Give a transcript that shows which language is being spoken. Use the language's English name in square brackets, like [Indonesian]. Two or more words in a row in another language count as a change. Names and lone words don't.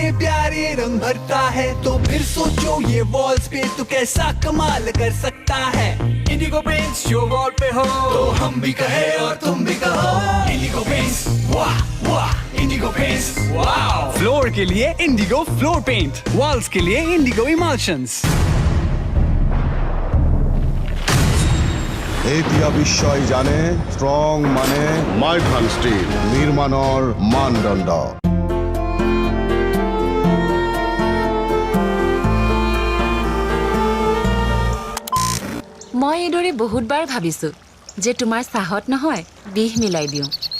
[Hindi] प्यारे रंग भरता है तो फिर सोचो ये वॉल्स पे तो कैसा कमाल कर सकता है इंडिगो पेंट्स जो वॉल पे हो तो हम भी कहे और तुम भी कहो इंडिगो पेंट्स वाह वाह इंडिगो पेंट्स वाह फ्लोर के लिए इंडिगो फ्लोर पेंट वॉल्स के लिए इंडिगो इमल्शंस [Assamese] এতিয়া বিশ্বই জানে ষ্ট্ৰং মানে মাইথান ষ্টীল নিৰ্মাণৰ মানদণ্ড। মই এইদৰে বহুতবাৰ ভাবিছো যে তোমাৰ চাহত নহয় বিষ মিলাই দিওঁ।